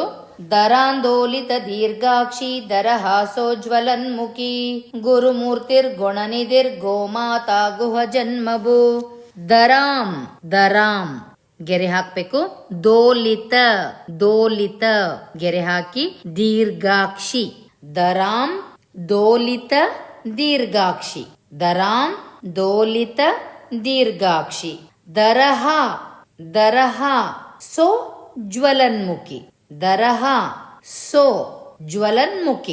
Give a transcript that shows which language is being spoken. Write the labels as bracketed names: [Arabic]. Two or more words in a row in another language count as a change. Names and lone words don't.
[Sanskrit] ದರಾಂದೋಲಿತ ದೀರ್ಘಾಕ್ಷಿ ದರಹಾಸೋಜ್ವಲನ್ಮುಖಿ. ಗುರುಮೂರ್ತಿರ್ ಗುಣನಿಧಿರ್ ಗೋಮಾತಾ ಗುಹ ಜನ್ಮಭೂ. [Kannada] ದರಾಂ ಗೆರೆ ಹಾಕ್ಬೇಕು. ದೋಲಿತ ಗೆರೆ ಹಾಕಿ ದೀರ್ಘಾಕ್ಷಿ. [Sanskrit] ದರಾಂ ದೋಲಿತ ದೀರ್ಘಾಕ್ಷಿ. ದರಾಂ ದೋಲಿತ ದೀರ್ಘಾಕ್ಷಿ. ದರಹ ಸೋ ಜ್ವಲನ್ಮುಖಿ. ದರಹ ಸೋ ಜ್ವಲನ್ಮುಖಿ.